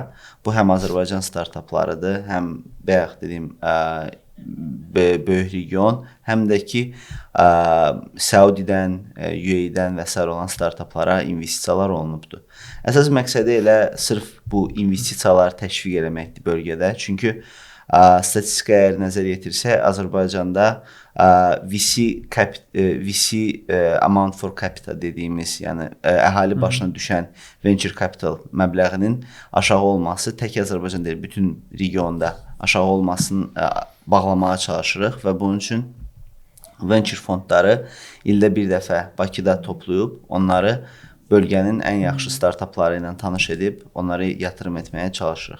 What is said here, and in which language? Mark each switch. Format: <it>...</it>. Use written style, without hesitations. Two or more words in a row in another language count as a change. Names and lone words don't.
<az>Bu həm Azərbaycan startaplarıdır, həm bayaq dediyim böyük region, həm də ki Saudidən, UAE-dən və s. olan startaplara investisiyalar olunubdur. Əsas məqsədi elə sırf bu investisiyaları təşviq eləməkdir bölgədə. Çünki statistikaya nəzər yetirsək, Azərbaycanda</az> <en>VC amount for capital</en> <az>dediyimiz, yəni əhali başına düşən</az> <en>venture capital</en> <az>məbləğinin aşağı olması tək Azərbaycan deyil, bütün regionda aşağı olmasını bağlamağa çalışırıq və bunun üçün venture fondları ildə bir dəfə Bakıda toplayıb onları bölgənin ən yaxşı startapları ilə tanış edib onları yatırım etməyə çalışırıq.</az>